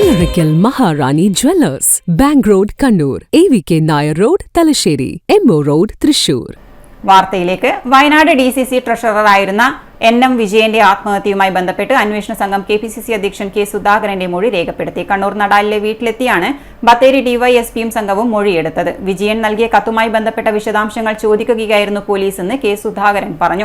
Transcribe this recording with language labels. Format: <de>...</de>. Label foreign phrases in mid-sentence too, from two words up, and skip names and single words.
<en>Oracle Maharani Jewellers, Bank Road, Kannur, AVK Nair Road, Talasheri, MO Road, Thrissur.</en> <ml>വാർത്തയിലേക്ക്. വയനാട് DCC ട്രഷററായിരുന്ന NM വിജയന്റെ ആത്മഹത്യയുമായി ബന്ധപ്പെട്ട് അന്വേഷണ സംഘം KPCC അധ്യക്ഷൻ K സുധാകരന്റെ മൊഴി രേഖപ്പെടുത്തി. കണ്ണൂർ നടാലിലെ വീട്ടിലെത്തിയാണ് ബത്തേരി DYSPയും സംഘവും മൊഴിയെടുത്തത്. വിജയൻ നൽകിയ കത്തുമായി ബന്ധപ്പെട്ട വിശദാംശങ്ങൾ ചോദിക്കുകയായിരുന്നു പോലീസെന്ന് K സുധാകരൻ പറഞ്ഞു.</ml>